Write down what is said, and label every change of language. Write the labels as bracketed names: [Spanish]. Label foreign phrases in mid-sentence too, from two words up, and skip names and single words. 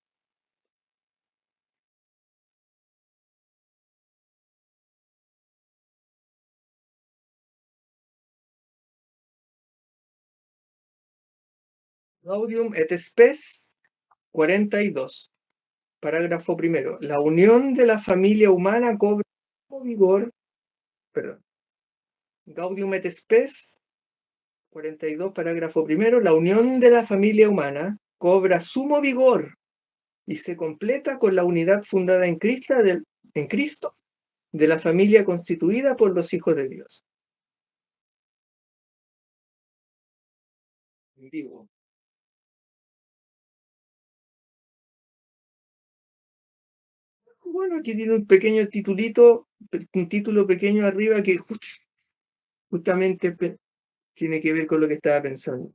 [Spanish] Gaudium et Spes 42, parágrafo primero. La unión de la familia humana cobra vigor, perdón. Gaudium et Spes 42, parágrafo primero. La unión de la familia humana cobra sumo vigor y se completa con la unidad fundada en Cristo de la familia constituida por los hijos de Dios. Digo, bueno, aquí tiene un pequeño titulito, un título pequeño arriba que justamente tiene que ver con lo que estaba pensando.